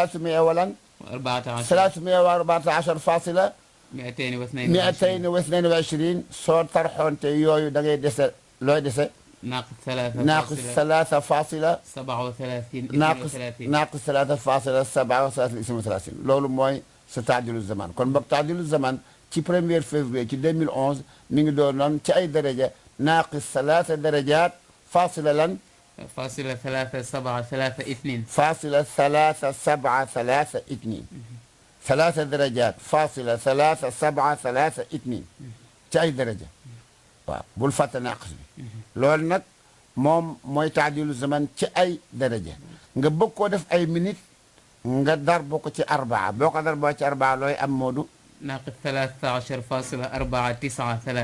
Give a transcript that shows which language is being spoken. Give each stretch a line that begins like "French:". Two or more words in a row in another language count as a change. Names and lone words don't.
Wolof: 314 soo tarxoonte yooyu da ngay dese looy dese ناقص 3.37 loolu mooy sa taadilu zaman kon boog taadilu zaman ci 1er février ci 2011 mi ngi doon noon ci ay daraja naaqis 3
Arabic: درجات فاصلة
Wolof: lan
Arabic: فاصلة 3.732 فاصلة 3.732 3 درجات فاصلة 3.732
Wolof: ci ay daraja waaw bul fàtte naaqis bi loolu nag moom mooy taadilu zaman ci ay daraja nga bëgg koo def ay minute nga dar boo ko ci arbaa boo ko dar boo ci arbaa looy am moodu
Arabic: ناقص 13.493